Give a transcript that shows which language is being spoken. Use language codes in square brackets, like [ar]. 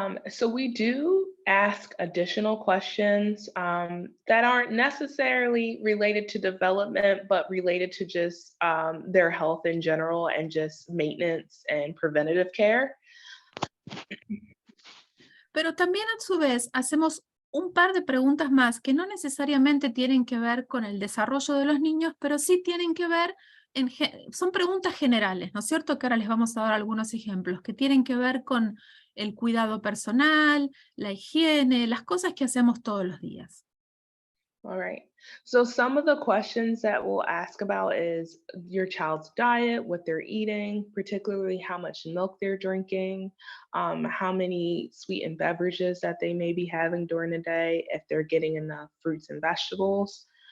[en] So we do ask additional questions that aren't necessarily related to development, but related to just their health in general and just maintenance and preventative care. [es] Pero también a su vez hacemos un par de preguntas más que no necesariamente tienen que ver con el desarrollo de los niños, pero sí tienen que ver, son preguntas generales, ¿no es cierto? Que ahora les vamos a dar algunos ejemplos, que tienen que ver con el cuidado personal, la higiene, las cosas que hacemos todos los días. [en] All right. So some of the questions that we'll ask about is your child's diet, what they're eating, particularly how much milk they're drinking, how many sweetened beverages that they may be having during the day, if they're getting enough fruits and vegetables.